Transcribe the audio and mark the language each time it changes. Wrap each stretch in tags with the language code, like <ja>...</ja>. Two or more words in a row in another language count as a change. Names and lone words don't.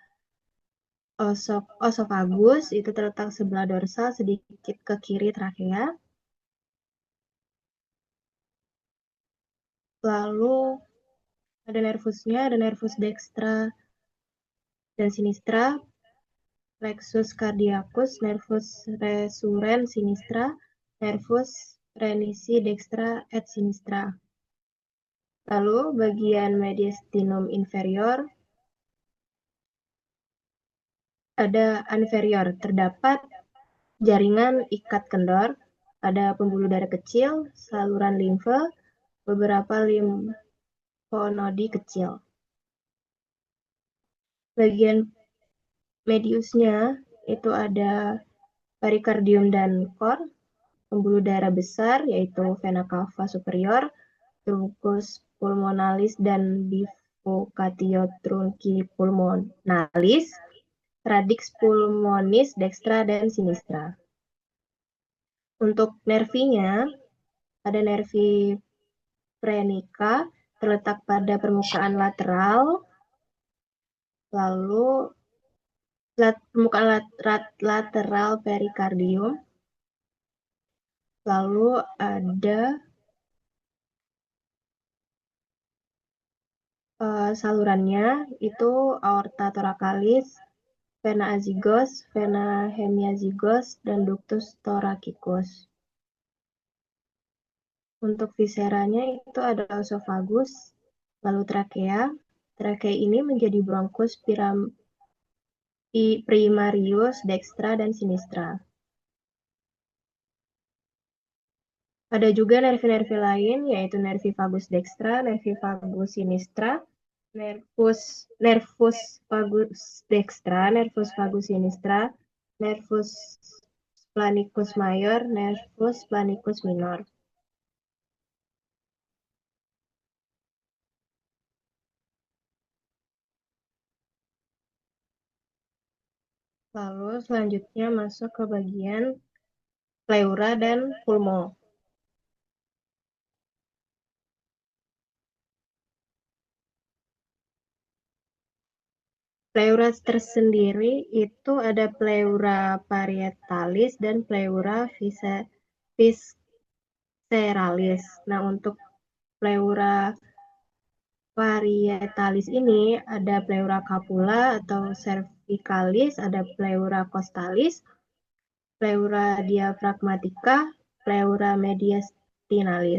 <id>Osofagus itu terletak sebelah dorsal sedikit ke kiri trakea. Lalu ada nervusnya, ada nervus dextra dan sinistra, plexus cardiacus, nervus resurrens sinistra, nervus renisi dextra et sinistra. Lalu bagian mediastinum inferior ada inferior, terdapat jaringan ikat kendor, ada pembuluh darah kecil, saluran limfe, beberapa limfonodi kecil. Bagian mediusnya itu ada perikardium dan kor, pembuluh darah besar yaitu vena cava superior, truncus pulmonalis dan bifurcatio trunci pulmonalis, radix pulmonis dextra dan sinistra. Untuk nervinya, ada nervi phrenica terletak pada permukaan lateral, lalu permukaan lateral perikardium, lalu ada salurannya itu aorta thoracalis, vena azygos, vena hemiazygos, dan ductus thoracicus. Untuk viseranya itu ada esophagus, lalu trakea. Trakea ini menjadi bronkus primarius dextra dan sinistra. Ada juga nervi-nervi lain, yaitu nervi vagus dextra, nervi vagus sinistra, nervus vagus dextra, nervus vagus sinistra, nervus planicus mayor, nervus planicus minor. Lalu selanjutnya masuk ke bagian pleura dan pulmo. Pleura tersendiri itu ada pleura parietalis dan pleura visceralis. Nah, untuk pleura parietalis ini ada pleura capula atau cervicalis, ada pleura costalis, pleura diaphragmatica, pleura mediastinalis.</id>